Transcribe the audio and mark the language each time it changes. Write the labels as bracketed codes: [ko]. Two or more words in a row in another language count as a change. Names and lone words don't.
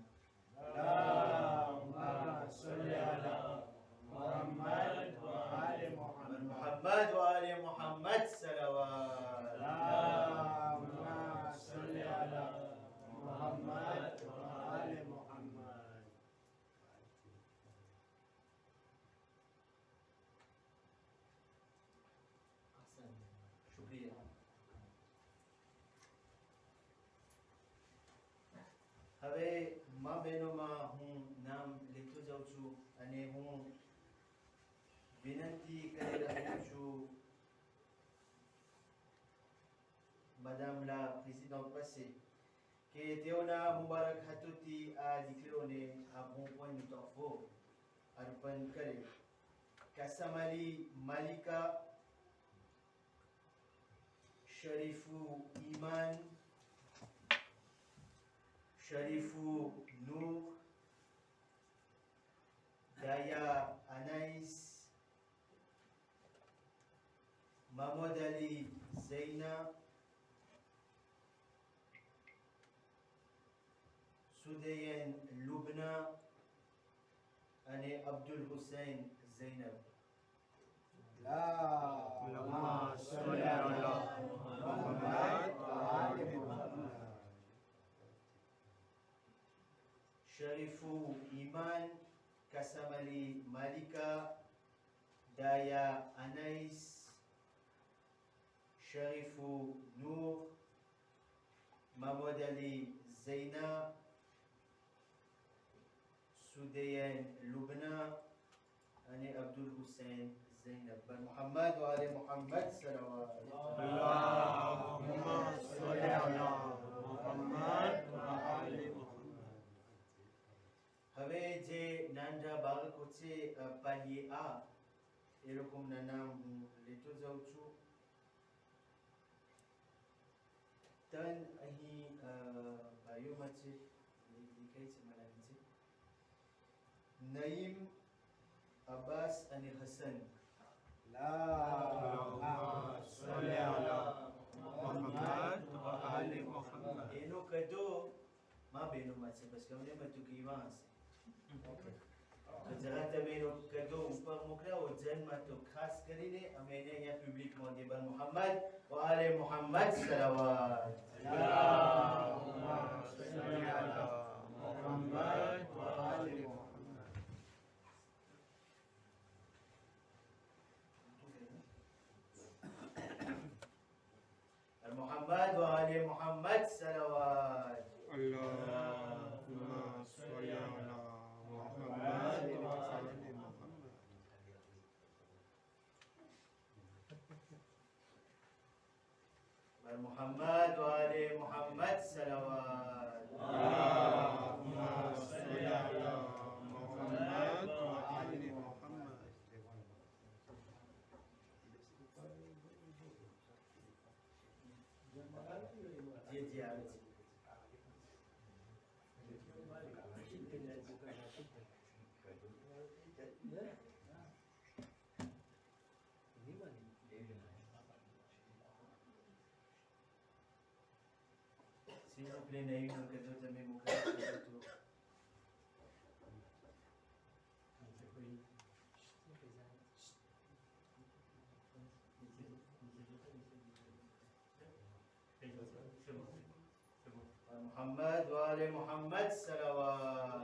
[ar] اللهم صل على محمد وآل محمد. [fa] محمد وآل محمد صلوات. [ar] اللهم صل على محمد وآل محمد. [gu] શુક્રિયા. હવે મા બહેનોમાં હું નામ લેતો જાઉં છું અને હું વિનંતી કરી રહ્યો છું [fr] madame la présidente [gu] પાસે કે તેઓના મુબારક હાથોથી આ દીકરીઓને આ [fr] bon point de [gu] તોહફો અર્પણ કરે. કાસામાલી માલિકા, શરીફુ ઈમાન, શરીફુ નૂર, દાયા અનાઈસ, Mahmoud Ali Zaina, Sudayan Lubna અને અબ્દુલ હુસૈન ઝૈનબ. [ar] اللهم صل على محمد وآل محمد. [gu] શરીફુ ઈમાન, કાસામલી માલિકા, દાયા અનાઈસ, શરીફુ નૂર, Mahmoud Ali Zaina, Sudayan Lubna અને અબ્દુલ હુસૈન ઝૈનબ. [fa] بر محمد و آل محمد صلوات. [ar] اللهم صل على محمد وآل محمد. [gu] હવે જે નાના બાળકો છે પાલીએ આ એ લોકોના નામ હું લેતો જાઉં છું. તન અહીં ભાઈઓમાં છે, દેખાય છે મને લાગે છે. નઈમ, અબ્બાસ અને હસન. [ar] اللهم صل على محمد وآل محمد. [gu] એનો કદો મા બહેનોમાં છે, બસ ગમે બધું કહેવા હશે. તો જરા તમે એનો કદો ઉપર મોકલાવો જન્મમાં, તો ખાસ કરીને અમે એને અહીંયા પબ્લિકમાં દે. [fa] بر محمد و آل محمد صلوات. [ar] اللهم صل على محمد وآل محمد. [fa] محمد و آل محمد صلوات. [ar] اللهم صل على محمد وآل محمد. [fa] محمد و آل محمد صلوات. [ar] اللهم صل على محمد وآل محمد. [gu] જી જી આવે છે. [fr] S'il vous plaît, Naïm, le cadeau de mes mots. [fa] محمد وآل محمد صلوات.